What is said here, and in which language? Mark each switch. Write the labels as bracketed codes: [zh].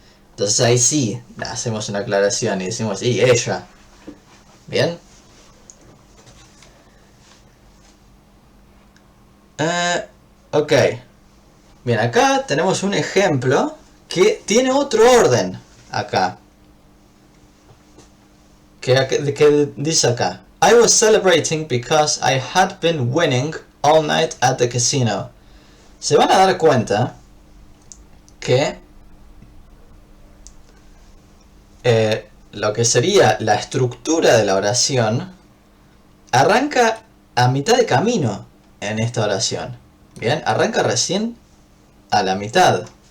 [es] Entonces ahí sí hacemos una aclaración y decimos, y ella. ¿Bien? Ok. Bien, acá tenemos un ejemplo que tiene otro orden acá. Que dice acá, [en] I was celebrating because I had been winning all night at the casino. [es] Se van a dar cuenta que lo que sería la estructura de la oración arranca a mitad de camino en esta oración. Bien, arranca recién a la mitad.